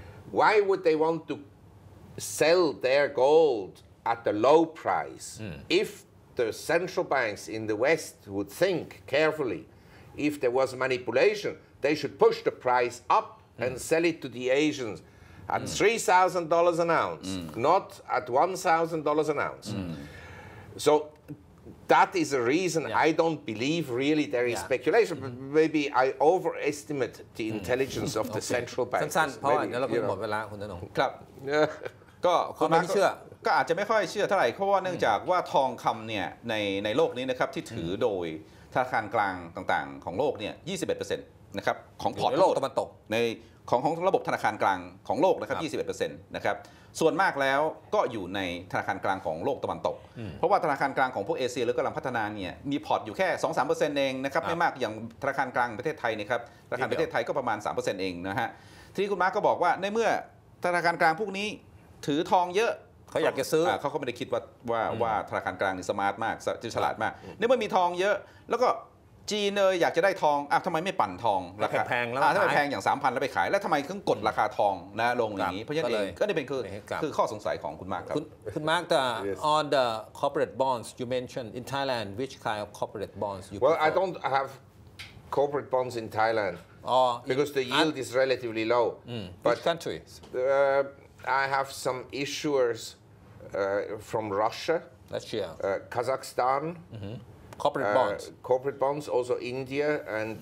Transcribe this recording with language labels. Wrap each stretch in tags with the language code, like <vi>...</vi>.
<en>Why would they want to sell their gold at a low price if the central banks in the West would think carefully, if there was manipulation, they should push the price up and sell it to the Asians at $3,000 an ounce, not at $1,000 an ounce. So that is a reason I don't believe really there is speculation, but maybe I overestimate the intelligence of the central banks.</en> <th>สั้นๆเพราะว่าเดี๋ยวเราก็หมดเวลาคุณธนง ครับก็คุณมาร์คก็อาจจะไม่ค่อยเชื่อเท่าไหร่เพราะว่าเนื่องจากว่าทองคำเนี่ยในโลกนี้นะครับที่ถือโดยธนาคารกลางต่างๆของโลกเนี่ย 21% นะครับของพอร์ตโลกตะวันตกใน ของระบบธนาคารกลางของโลกนะครับ 21% นะครับส่วนมากแล้วก็อยู่ในธนาคารกลางของโลกตะวันตกเพราะว่าธนาคารกลางของพวกเอเชียหรือกำลังพัฒนาเนี่ยมีพอร์ตอยู่แค่ 2-3% เองนะครับไม่มากอย่างธนาคารกลางประเทศไทยนะครับธนาคารประเทศไทยก็ประมาณ 3% เองนะฮะทีนี้คุณมาร์คก็บอกว่าในเมื่อธนาคารกลางพวกนี้ถือทองเยอะ เขาอยากจะซื้อ เขาก็ไม่ได้คิดว่าธนาคารกลางนี่สมาร์ทมากฉลาดมากในเมื่อมีทองเยอะแล้วก็จีนอยากจะได้ทองทำไมไม่ปั่นทองราคา แพงแล้ว ถ้าแพงอย่าง 3,000 แล้วไปขายแล้วทำไมถึงกดราคาทองนะลงอย่างนี้เพราะฉะนั้นเองก็นี่เป็นคือข้อสงสัยของคุณมาร์คครับ คุณมาร์คแต่</th> <en>on the corporate bonds you mentioned in Thailand which kind of corporate bonds you Well I don't have corporate bonds in Thailand because the yield is relatively low which country I have some issuers from Russia Kazakhstan corporate bonds also India and</en>